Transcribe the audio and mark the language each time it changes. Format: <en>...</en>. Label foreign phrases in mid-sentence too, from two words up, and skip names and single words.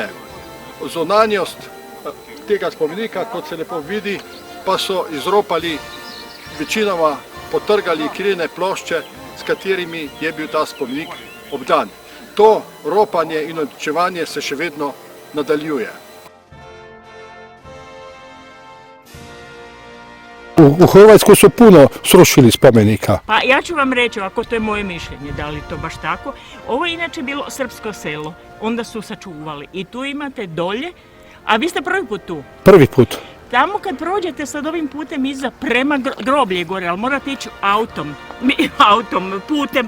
<sl>Zunanjost tega spomenika, kot se lepo vidi, pa so izropali, večinoma potrgali krilne plošče, s katerimi je bil ta spomenik obdan. To ropanje in uničevanje se še vedno nadaljuje.</sl> <hr>U Hrvatskoj su puno srušili spomenika. Pa ja ću vam reći, ako to je moje mišljenje, da li to baš tako. Ovo je inače bilo srpsko selo, onda su sačuvali. I tu imate dolje, a vi ste prvi put tu. Prvi put. Tamo kad prođete sad ovim putem iza prema groblje gore, ali morate ići putem.</hr>